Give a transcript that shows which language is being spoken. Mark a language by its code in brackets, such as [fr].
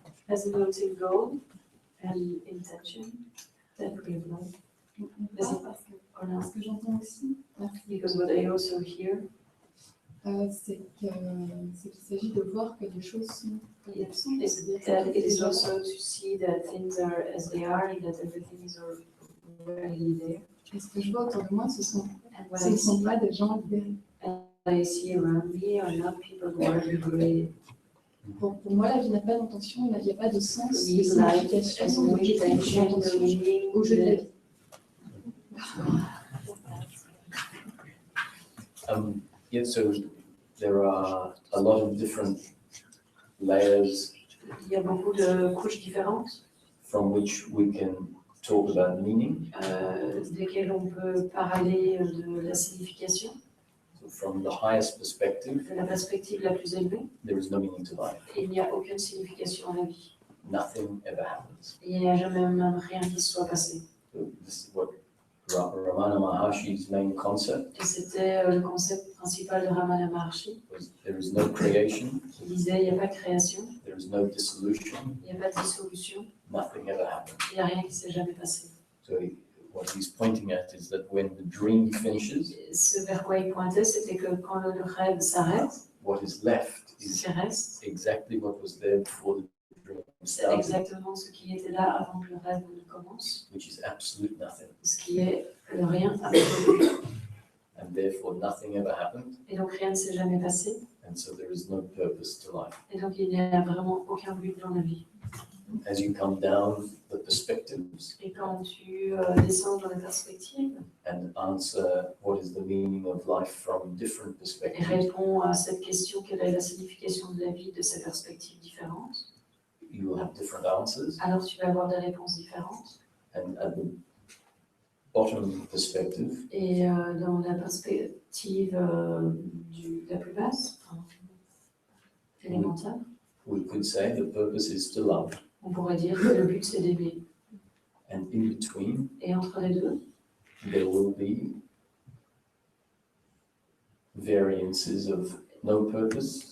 [en] As an ultimate goal and intention, that play of life. [fr] Parce que j'entends aussi, [en] Because what I also hear, [fr] c'est qu'il s'agit de voir que les choses sont comme elles sont. [en] is that it is also to see that things are as they are and that everything is already there. [fr] Et ce que je vois autour de moi, ce [en] And what [fr] ne sont pas des gens libérés. [en] I see around me are not people who are liberated. [fr] Pour moi, la vie n'a pas d'intention, il n'y a pas de sens, de [en] Life as [fr] signification, [en] no [fr] d'objectif, [en] intention, no [fr] d'intention [en] meaning, [fr] au jeu de la vie. [en] Yeah, so there are a lot of different layers [fr] Il y a beaucoup de couches différentes [en] from which we can talk about meaning. [fr] desquelles on peut parler de la signification. [en] So from the highest perspective, [fr] De la perspective la plus élevée, [en] there is no meaning to life. [fr] il n'y a aucune signification à la vie. [en] Nothing ever happens. [fr] Il n'y a jamais même rien qui se soit passé. [en] So this is what Ramana Maharshi's main concept [fr] Et c'était le concept principal de Ramana Maharshi, [en] was there is no creation, [fr] qui disait il n'y a pas de création, [en] there is no dissolution, [fr] il n'y a pas de dissolution, [en] nothing ever happens. [fr] il n'y a rien qui s'est jamais passé. [en] So what he's pointing at is that when the dream finishes, [fr] Ce vers quoi il pointait, c'était que quand le rêve s'arrête, [en] what is left [fr] ce [en] is [fr] qui reste, [en] exactly what was there before the dream [fr] c'est [en] started, [fr] exactement ce qui était là avant que le rêve ne commence, [en] which is absolute nothing. [fr] ce qui est le rien absolu. [en] And therefore nothing ever happened, [fr] Et donc rien ne s'est jamais passé, [en] and so there is no purpose to life. [fr] et donc il n'y a vraiment aucun but dans la vie. [en] As you come down the perspectives [fr] Et quand tu descends dans la perspective [en] and answer what is the meaning of life from different [fr] et [en] perspectives, [fr] réponds à cette question, quelle est la signification de la vie de ces perspectives différentes, [en] you will have different answers. [fr] alors tu vas avoir des réponses différentes. [en] And at the bottom perspective, [fr] Et dans la perspective la plus basse, enfin, élémentaire, [en] we could say the purpose is to love. [fr] on pourrait dire que le but c'est d'aimer. [en] And in between, [fr] Et entre les deux, [en] there will be variances of no purpose,